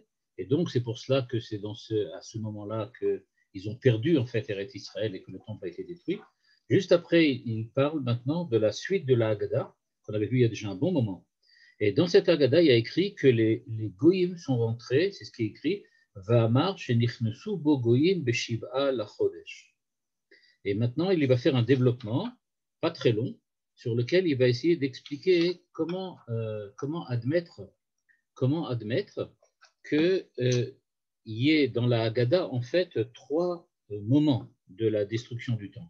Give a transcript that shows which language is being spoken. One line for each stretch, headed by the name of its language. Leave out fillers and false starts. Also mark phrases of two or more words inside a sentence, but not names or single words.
French: Et donc, c'est pour cela que c'est à ce moment-là qu'ils ont perdu en fait Eretz Israël et que le temple a été détruit. Juste après, il parle maintenant de la suite de la Haggadah, qu'on avait vu il y a déjà un bon moment. Et dans cette Haggadah, il y a écrit que les Goïm sont rentrés, c'est ce qui est écrit,
Hebrew: ואמר שנכנסו בו גוים בשבעה לחודש.
French: Et maintenant, il va faire un développement, pas très long, sur lequel il va essayer d'expliquer comment admettre qu'il y ait dans la Haggadah, en fait, trois moments de la destruction du temple.